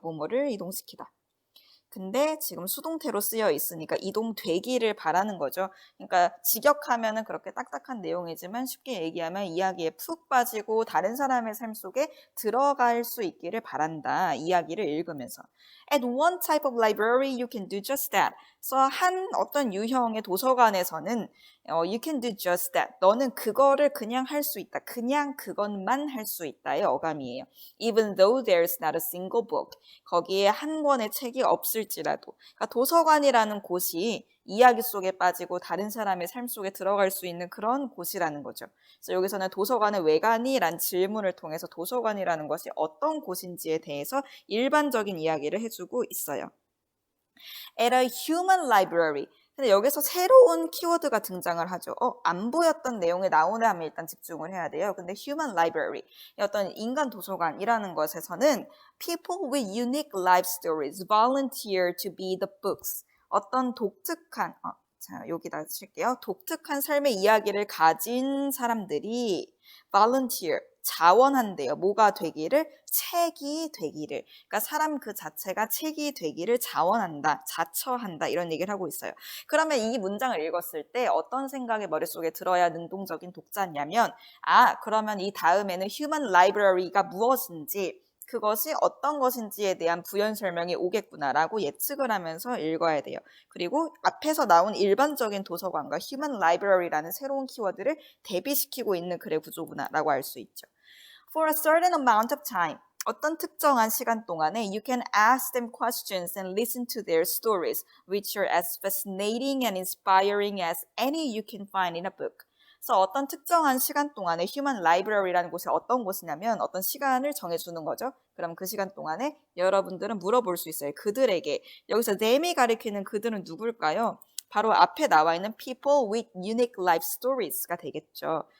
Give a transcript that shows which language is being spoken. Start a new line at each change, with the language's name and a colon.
Korean: 뭐뭐를 이동시키다. 근데 지금 수동태로 쓰여 있으니까 이동되기를 바라는 거죠. 그러니까 직역하면은 그렇게 딱딱한 내용이지만 쉽게 얘기하면 이야기에 푹 빠지고 다른 사람의 삶 속에 들어갈 수 있기를 바란다. 이야기를 읽으면서.
English: At one type of library, you can do just that.
Korean: 그래서 한 어떤 유형의 도서관에서는
English: you can do just that.
Korean: 너는 그거를 그냥 할 수 있다. 그냥 그것만 할 수 있다의 어감이에요.
English: Even though there's not a single book.
Korean: 거기에 한 권의 책이 없을 있을지라도. 그러니까 도서관이라는 곳이 이야기 속에 빠지고 다른 사람의 삶 속에 들어갈 수 있는 그런 곳이라는 거죠. 그래서 여기서는 도서관에 왜 가니? 란 질문을 통해서 도서관이라는 것이 어떤 곳인지에 대해서 일반적인 이야기를 해주고 있어요.
English: At a human library.
Korean: 근데 여기서 새로운 키워드가 등장을 하죠. 안 보였던 내용에 나오네 하면 일단 집중을 해야 돼요. 근데 human library, 어떤 인간 도서관이라는 것에서는
English: people with unique life stories volunteer to be the books.
Korean: 어떤 독특한, 자, 여기다 칠게요. 독특한 삶의 이야기를 가진 사람들이 volunteer, 자원한대요. 뭐가 되기를? 책이 되기를. 그러니까 사람 그 자체가 책이 되기를 자원한다, 자처한다 이런 얘기를 하고 있어요. 그러면 이 문장을 읽었을 때 어떤 생각이 머릿속에 들어야 능동적인 독자냐면 그러면 이 다음에는 human library가 무엇인지 그것이 어떤 것인지에 대한 부연 설명이 오겠구나라고 예측을 하면서 읽어야 돼요. 그리고 앞에서 나온 일반적인 도서관과 human library라는 새로운 키워드를 대비시키고 있는 글의 구조구나라고 알 수 있죠.
English: For a certain amount of time,
Korean: 어떤 특정한 시간 동안에
English: you can ask them questions and listen to their stories, which are as fascinating and inspiring as any you can find in a book.
Korean: 그래서 어떤 특정한 시간 동안에 휴먼 라이브러리라는 곳이 어떤 곳이냐면 어떤 시간을 정해주는 거죠. 그럼 그 시간 동안에 여러분들은 물어볼 수 있어요. 그들에게. 여기서 them이 가리키는 그들은 누굴까요? 바로 앞에 나와 있는
English: people with unique life stories
Korean: 가 되겠죠.